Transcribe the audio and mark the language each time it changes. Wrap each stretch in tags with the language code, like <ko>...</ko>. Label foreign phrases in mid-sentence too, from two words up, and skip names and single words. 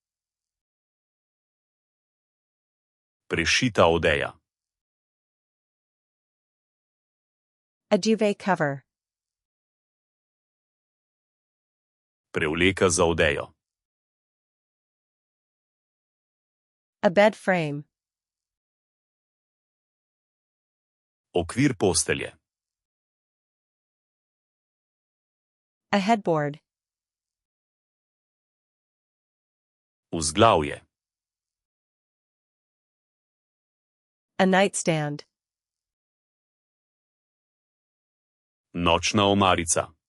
<sl>Prešita odeja.</sl> <en>A duvet cover.</en> <sl>Prevleka za odejo.</sl> <en>A bed frame.</en> <sl>Okvir postelje.</sl> <en>A headboard.</en> <sl>Vzglavje.</sl> <en>A nightstand.</en> <sl>Nočna omarica.</sl>